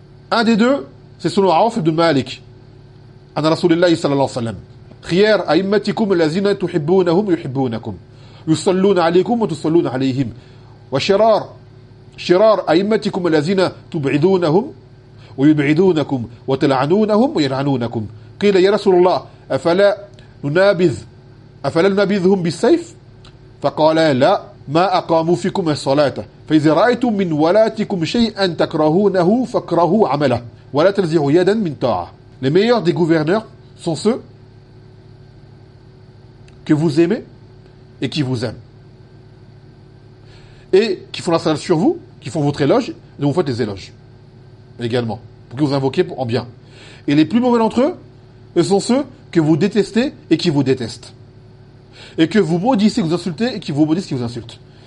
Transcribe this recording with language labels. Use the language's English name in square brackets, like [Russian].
[French] Un des deux, c'est selon [Arabic] Aouf ibn Malik, an rasulillahi sallallahu alayhi wa sallam, khiyar a'immatikum allazina tuhibbunahum yuhibbunakum, yusalluna alaykum wa tusalluna alayhim, wa shirar, شرار أئمتكم الذين تبعدونهم ويبعدونكم وتلعنونهم ويلعنونكم. قيل: يا رسول الله، أفلا ننابذهم بالسيف؟ فقال: لا، ما أقاموا فيكم الصلاة. فإذا رأيتم من ولاتكم شيئا تكرهونه فكرهوا عمله ولا تنزعوا يدا من طاعة. [French] Les meilleurs des gouverneurs sont ceux que vous aimez et qui vous aiment, et qui font la salade sur vous, qui font votre éloge, donc vous faites des éloges également, pour que vous invoquiez en bien. Et les plus mauvais d'entre eux, ce sont ceux que vous détestez et qui vous détestent, et que vous maudissez, que vous insultez, et qui vous maudissent, qui vous insultent.